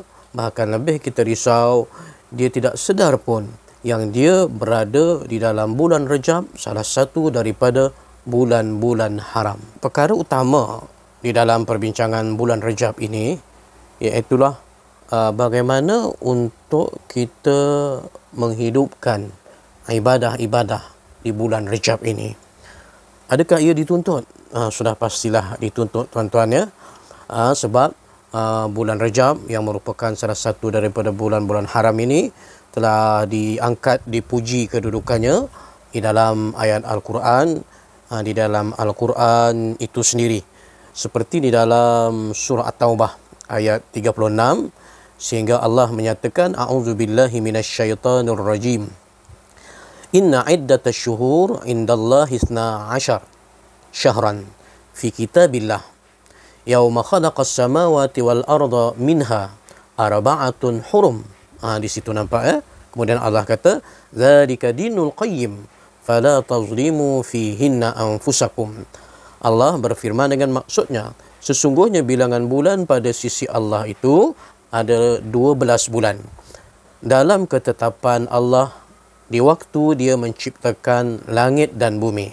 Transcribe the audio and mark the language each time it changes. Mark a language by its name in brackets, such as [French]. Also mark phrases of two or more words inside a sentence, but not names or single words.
[Malay] Bahkan lebih kita risau, dia tidak sedar pun yang dia berada di dalam bulan Rajab, salah satu daripada bulan-bulan haram. Perkara utama di dalam perbincangan bulan Rajab ini iaitulah bagaimana untuk kita menghidupkan ibadah-ibadah di bulan Rajab ini. Adakah ia dituntut? Sudah pastilah dituntut, tuan-tuan ya. Sebab bulan Rajab yang merupakan salah satu daripada bulan-bulan haram ini telah diangkat, dipuji kedudukannya di dalam ayat Al-Quran, di dalam Al-Quran itu sendiri, seperti di dalam surah At-Taubah ayat 36, sehingga Allah menyatakan [Arabic] أعوذ بالله من الشيطان الرجيم, إن عدة الشهور عند الله 12 شهرا في كتاب الله يوم خلق السماوات والأرض منها أربعة حرم. [Malay] Di situ nampak ya. Kemudian Allah kata [Arabic] ذلك الدين القيم فلا تظلموا فيهن أنفسكم. [Malay] Allah berfirman dengan maksudnya, sesungguhnya bilangan bulan pada sisi Allah itu ada 12 bulan dalam ketetapan Allah di waktu dia menciptakan langit dan bumi.